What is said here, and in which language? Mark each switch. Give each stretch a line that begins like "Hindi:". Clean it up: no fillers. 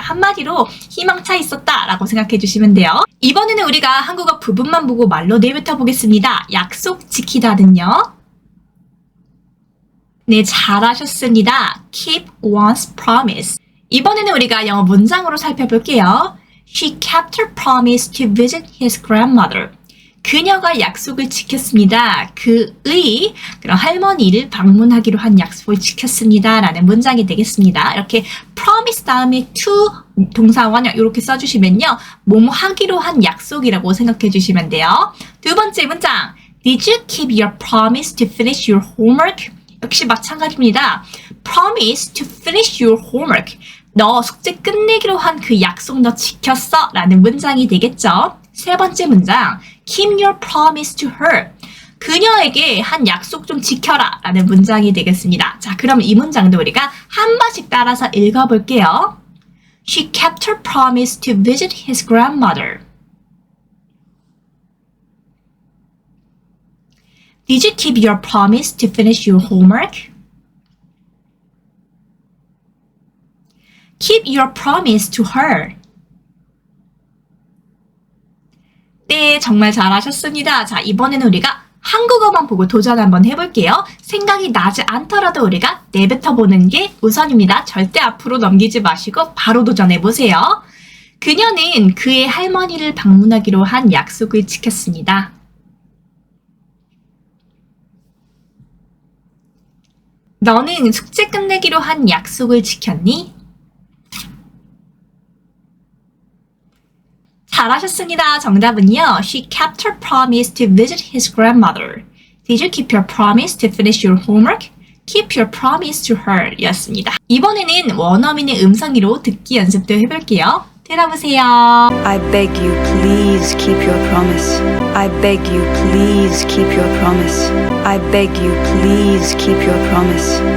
Korean: 한마디로 희망차 있었다 라고 생각해 주시면 돼요. 이번에는 우리가 한국어 부분만 보고 말로 내뱉어 보겠습니다. 약속 지키다는요. 네, 잘하셨습니다.
English: keep one's promise.
Korean: 이번에는 우리가 영어 문장으로 살펴볼게요.
English: She kept her promise to visit his grandmother.
Korean: 그녀가 약속을 지켰습니다. 그의 그런 할머니를 방문하기로 한 약속을 지켰습니다. 라는 문장이 되겠습니다. 이렇게 promise 다음에 to 동사 원형 이렇게 써주시면요. 뭐뭐 하기로 한 약속이라고 생각해 주시면 돼요. 두 번째 문장.
English: Did you keep your promise to finish your homework?
Korean: 역시 마찬가지입니다.
English: Promise to finish your homework.
Korean: 너 숙제 끝내기로 한 그 약속 너 지켰어? 라는 문장이 되겠죠. 세 번째 문장.
English: Keep your promise to her.
Korean: 그녀에게 한 약속 좀 지켜라 라는 문장이 되겠습니다. 자, 그럼 이 문장도 우리가 한 번씩 따라서 읽어볼게요.
English: She kept her promise to visit his grandmother. Did you keep your promise to finish your homework? Keep your promise to her.
Korean: 네, 정말 잘하셨습니다. 자, 이번에는 우리가 한국어만 보고 도전 한번 해볼게요. 생각이 나지 않더라도 우리가 내뱉어보는 게 우선입니다. 절대 앞으로 넘기지 마시고 바로 도전해보세요. 그녀는 그의 할머니를 방문하기로 한 약속을 지켰습니다. 너는 숙제 끝내기로 한 약속을 지켰니? 잘하셨습니다. 정답은요.
English: She kept her promise to visit his grandmother. Did you keep your promise to finish your homework? Keep your promise to her
Korean: 였습니다. 이번에는 원어민의 음성으로 듣기 연습도 해볼게요. 들어보세요.
English: I beg you, please keep your promise. I beg you, please keep your promise. I beg you, please keep your promise.